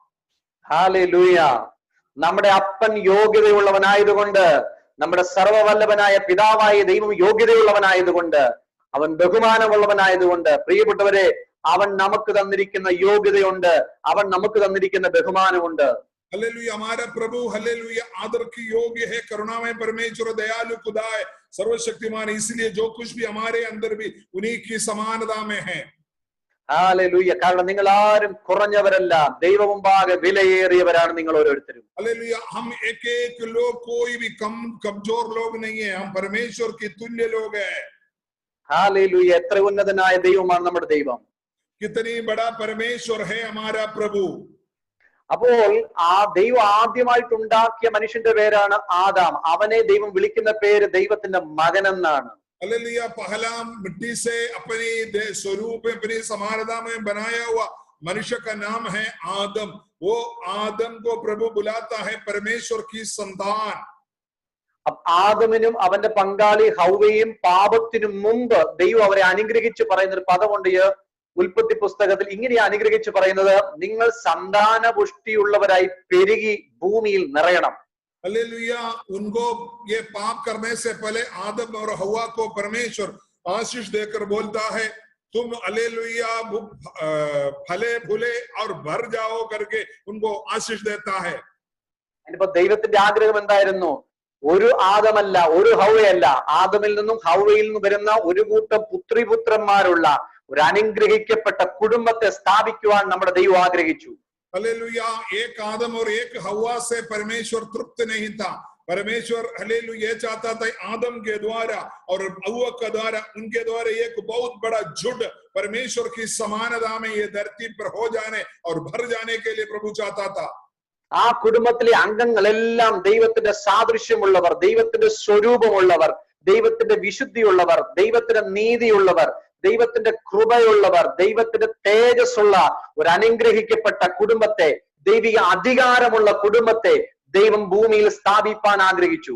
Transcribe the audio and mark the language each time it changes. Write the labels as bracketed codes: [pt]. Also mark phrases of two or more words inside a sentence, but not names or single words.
[ml] ഹല്ലേലൂയ. നമ്മുടെ അപ്പൻ യോഗ്യതയുള്ളവനായതുകൊണ്ട്, നമ്മുടെ സർവവല്ലഭനായ പിതാവായ ദൈവം യോഗ്യതയുള്ളവനായതുകൊണ്ട്, അവൻ ബഹുമാനമുള്ളവനായതുകൊണ്ട്, പ്രിയപ്പെട്ടവരെ, അവൻ നമുക്ക് തന്നിരിക്കുന്ന യോഗ്യതയുണ്ട്, അവൻ നമുക്ക് തന്നിരിക്കുന്ന ബഹുമാനമുണ്ട്. [hi] हालेलुया। हमारा प्रभु हालेलुया आदर की योग्य है, करुणामय परमेश्वर, दयालु खुदा है, सर्वशक्तिमान, इसलिए जो कुछ भी हमारे अंदर भी उन्हीं की समानता में है। [ml] ഹല്ലേലൂയ. കാരണം നിങ്ങൾ ആരും കുറഞ്ഞവരല്ല, ദൈവം മുമ്പാകെ വിലയേറിയവരാണ് നിങ്ങൾ ഓരോരുത്തരും. [hi] हालेलुया। हम एक एक लोग कोई भी कम कमजोर लोग नहीं है, हम परमेश्वर के तुल्य लोग हैं। [ml] ഹല്ലേലൂയ. എത്ര ഉന്നതനായ ദൈവമാണ് നമ്മുടെ ദൈവം. [hi] कितनी बड़ा परमेश्वर है हमारा प्रभु। [ml] അപ്പോൾ ആ ദൈവം ആദ്യമായിട്ട് ഉണ്ടാക്കിയ മനുഷ്യന്റെ പേരാണ് ആദാം. അവനെ ദൈവം വിളിക്കുന്ന പേര് ദൈവത്തിന്റെ മകൻ എന്നാണ്. [hi] हालेलुया। पहला मिट्टी से अपनी स्वरूप में अपनी समानता में बनाया हुआ मनुष्य का नाम है आदम। वो आदम को प्रभु बुलाता है परमेश्वर की संतान। [ml] ആദമിനും അവന്റെ പങ്കാളി ഹൗവയും പാപത്തിനു മുമ്പ് ദൈവം അവരെ അനുഗ്രഹിച്ച് പറയുന്ന ഒരു പദമുണ്ട് ഉൽപ്പത്തി പുസ്തകത്തിൽ. ഇങ്ങനെയാ അനുഗ്രഹിച്ച് പറയുന്നത്, നിങ്ങൾ സന്താന പുഷ്ടിയുള്ളവരായി പെരുകി ഭൂമിയിൽ നിറയണം. [hi] हालेलुया। उनको ये पाप करने से पहले आदम और हवा को परमेश्वर आशीष देकर बोलता है तुम हालेलुया फले फूले और भर जाओ करके उनको आशीष देता है। [ml] ഇനിയിപ്പോ ദൈവത്തിന്റെ ആഗ്രഹം എന്തായിരുന്നു? ഒരു ആദമല്ല, ഒരു ഹൗവയല്ല, ആദമിൽ നിന്നും ഹൗവയിൽ നിന്നും വരുന്ന ഒരു കൂട്ടം പുത്രിപുത്രന്മാരുള്ള ഒരു അനുഗ്രഹിക്കപ്പെട്ട കുടുംബത്തെ സ്ഥാപിക്കുവാൻ നമ്മുടെ ദൈവം ആഗ്രഹിച്ചു. [hi] हालेलुया। एक आदम और एक हवा से परमेश्वर तृप्त नहीं था। परमेश्वर हालेलुया ये चाहता था आदम के द्वारा और हवा के द्वारा, उनके द्वारा एक बहुत बड़ा झुंड परमेश्वर की समानता में ये धरती पर हो जाने और भर जाने के लिए प्रभु चाहता था। [ml] ആ കുടുംബത്തിലെ അംഗങ്ങളെല്ലാം ദൈവത്തിന്റെ സാദൃശ്യമുള്ളവർ, ദൈവത്തിന്റെ സ്വരൂപമുള്ളവർ, ദൈവത്തിന്റെ വിശുദ്ധിയുള്ളവർ, ദൈവത്തിന്റെ നീതിയുള്ളവർ, ദൈവത്തിന്റെ കൃപയുള്ളവർ, ദൈവത്തിന്റെ തേജസ്സുള്ള ഒരു അനുഗ്രഹിക്കപ്പെട്ട കുടുംബത്തെ, ദൈവിക അധികാരമുള്ള കുടുംബത്തെ ദൈവം ഭൂമിയിൽ സ്ഥാപിപ്പാൻ ആഗ്രഹിച്ചു.